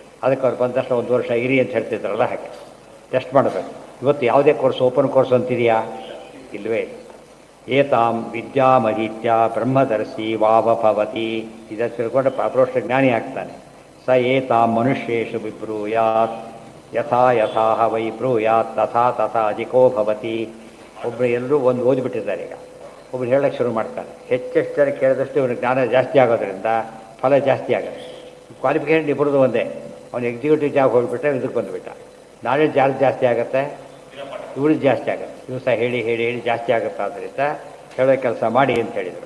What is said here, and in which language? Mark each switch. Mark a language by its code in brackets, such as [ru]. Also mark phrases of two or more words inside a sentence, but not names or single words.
[kn] ಅದಕ್ಕೆ ಅವ್ರು ಬಂದ ತಕ್ಷಣ 1 ವರ್ಷ ಇರಿ ಅಂತ ಹೇಳ್ತಿದ್ರಲ್ಲ ಹಾಗೆ ಟೆಸ್ಟ್ ಮಾಡಬೇಕು. ಇವತ್ತು ಯಾವುದೇ ಕೋರ್ಸ್ [en] open course [kn] ಅಂತಿದೆಯಾ? ಇಲ್ಲವೇ ಇಲ್ಲ. [sa] ಏತಾಂ ವಿದ್ಯಾಮಹೀತ್ಯ ಬ್ರಹ್ಮದರ್ಶಿ ವಾವಭವತಿ. [kn] ಇದನ್ನು ತಿಳ್ಕೊಂಡ್ರೆ ಅಪ್ರೋಷ್ಟ ಜ್ಞಾನಿ ಆಗ್ತಾನೆ. [sa] ಸ ಏತಾಂ ಮನುಷ್ಯೇಷು ವಿಬ್ರೂಯಾತ್ ಯಥಾ ಯಥಾಹ ವೈ ಬ್ರೂಯಾತ್ ತಥಾ ತಥಾ ಅಧಿಕೋ ಭವತಿ. [kn] ಒಬ್ಬರು ಎಲ್ಲರೂ ಒಂದು ಓದಿಬಿಟ್ಟಿದ್ದಾರೆ. ಈಗ ಒಬ್ರು ಹೇಳಕ್ಕೆ ಶುರು ಮಾಡ್ತಾನೆ. ಹೆಚ್ಚೆಷ್ಟು ಜನ ಕೇಳಿದಷ್ಟು ಇವನಿಗೆ ಜ್ಞಾನ ಜಾಸ್ತಿ ಆಗೋದ್ರಿಂದ ಫಲ ಜಾಸ್ತಿ ಆಗುತ್ತೆ. ಕ್ವಾಲಿಫಿಕೇಷನ್ ಇಬ್ಬರದು ಒಂದೇ. ಅವನು [en] executive job [kn] ಹೋಗಿಬಿಟ್ರೆ ಇದಕ್ಕೆ ಬಂದುಬಿಟ್ಟ. ನಾಲೆಡ್ಜ್ ಯಾರು ಜಾಸ್ತಿ ಆಗುತ್ತೆ? ಇವ್ರಿಗೆ ಜಾಸ್ತಿ ಆಗುತ್ತೆ. ದಿವಸ ಹೇಳಿ ಹೇಳಿ ಹೇಳಿ ಜಾಸ್ತಿ ಆಗುತ್ತೆ. ಆದ್ದರಿಂದ ಹೇಳೋ ಕೆಲಸ ಮಾಡಿ ಅಂತ ಹೇಳಿದರು.